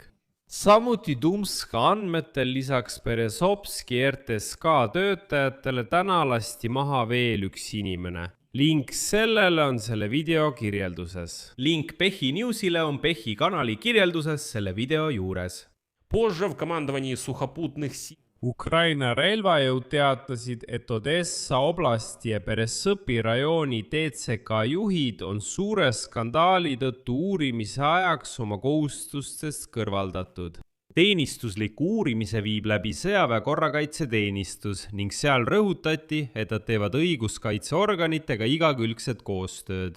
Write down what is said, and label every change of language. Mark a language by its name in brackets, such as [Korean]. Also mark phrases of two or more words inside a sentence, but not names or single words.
[Estonian] Samuti Tumska andmetel lisaks Peresovski RTSK töötajatele täna lasti maha veel üks inimene. Link sellele on selle video kirjelduses. Link PEHhi Newsile on PEHhi kanali kirjelduses selle video juures. [Russian] Позже в командовании сухопутных сил [Estonian] Ukraina relvajõud teatasid, et Odessa oblasti ja Peresõpi rajooni TCK juhid on suure skandaali tõttu uurimise ajaks oma kohustustest kõrvaldatud. Teenistusliku uurimise viib läbi sõjaväe korrakaitseteenistus ning seal rõhutati, et nad teevad õiguskaitseorganitega igakülgset koostööd.